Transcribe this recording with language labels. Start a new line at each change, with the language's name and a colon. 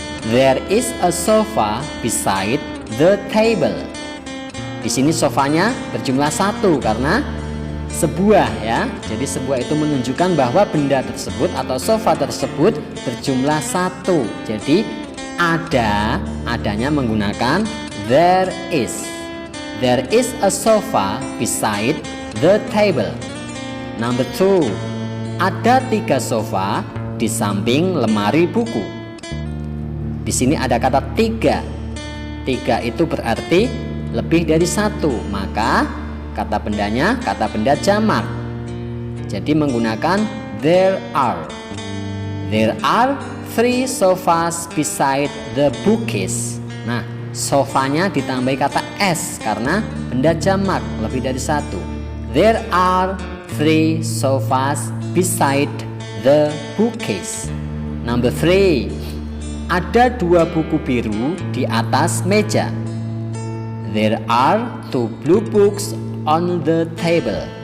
English: There is a sofa beside the table.
Indonesian: Di sini sofanya berjumlah 1 karena sebuah ya. Jadi sebuah itu menunjukkan bahwa benda tersebut atau sofa tersebut berjumlah 1. Jadi adanya menggunakan there is.
English: There is a sofa beside the table. Number 2,
Indonesian: ada 3 sofa di samping lemari buku. Di sini ada kata 3. 3 itu berarti lebih dari satu, maka kata bendanya kata benda jamak. Jadi menggunakan there are.
English: There are 3 sofas beside the bookcase.
Indonesian: Nah, sofanya ditambahi kata s karena benda jamak lebih dari satu.
English: There are 3 sofas beside the bookcase. Number 3.
Indonesian: Ada 2 buku biru di atas meja.
English: There are 2 blue books on the table.